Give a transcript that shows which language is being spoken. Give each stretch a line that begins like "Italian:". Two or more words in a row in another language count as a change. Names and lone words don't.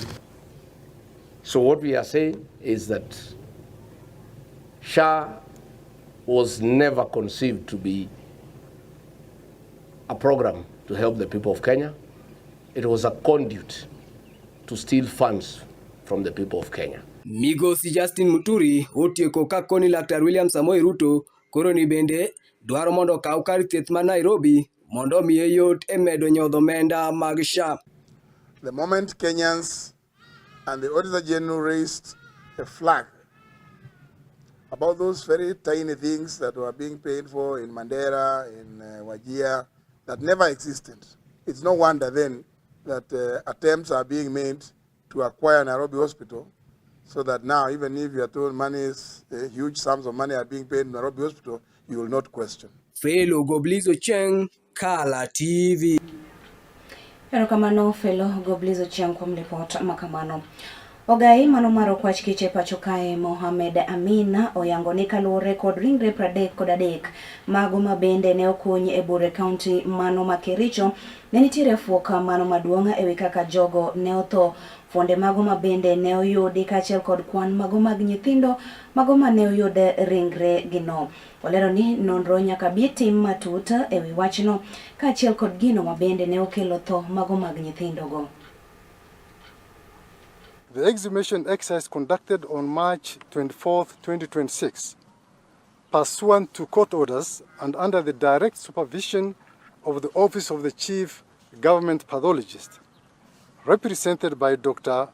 English: So what we are saying is that SHA was never conceived to be a program to help the people of Kenya. It was a conduit to steal funds from the people of Kenya.
Luo (Kenya and Tanzania): Migosi Justin Muturi otieko ka koni Laktar William Samoei Ruto koro ni bende dwaro mondo kaw kar thieth ma Nairobi mondo miye yot e medo nyodho omenda mag SHA.
English: The moment Kenyans and the Auditor General raised a flag about those very tiny things that were being paid for in Mandera, in Wajir, that never existed. It's no wonder then that attempts are being made to acquire Nairobi Hospital, so that now even if you are told huge sums of money are being paid in Nairobi Hospital, you will not question. Fellow Goblizo Cheng, Kala TV.
Luo (Kenya and Tanzania): Erokamano Fellow Goblizo Cheng kuom report makamano. Ogai mano maro kwach kiche pacho kae Mohamed Amina oyango ni kaluwore kod ringre 33 mago mabende ne okonyi e Bure County mano makericho ne nitiere fuoka mano maduonga ewi kaka jogo ne otho. Fonde mago mabende ne oyudi kaachiel kod kwan mago mag nyithindo mago mane oyude ringre gino. Olero ni nonro nyaka bi tim matut ewi wachno kaachiel kod gino mabende ne okelo tho mago mag nyithindo go.
English: The exhumation exercise conducted on March 24th, 2026, pursuant to court orders and under the direct supervision of the Office of the Chief Government Pathologist, represented by Dr.